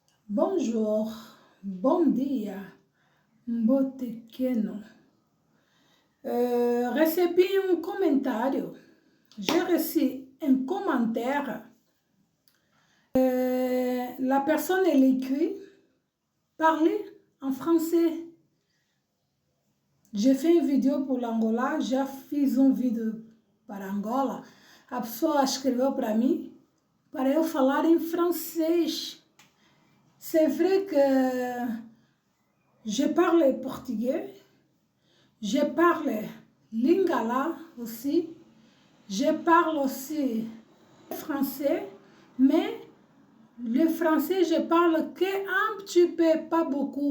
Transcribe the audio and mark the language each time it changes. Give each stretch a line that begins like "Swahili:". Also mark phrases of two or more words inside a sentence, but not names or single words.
French: Bonjour,
Portuguese: bon dia,
French: mbotekeno.
Portuguese: Recebi um comentário.
French: J'ai reçu un commentaire. La personne, elle écrit, parler en français. J'ai fait une vidéo pour l'Angola,
Portuguese: já fiz um vídeo para Angola. A pessoa escreveu para mim, para eu falar em francês.
French: C'est vrai que je parle portugais, je parle lingala aussi, je parle aussi français, mais le français, je parle qu'un petit peu, pas beaucoup.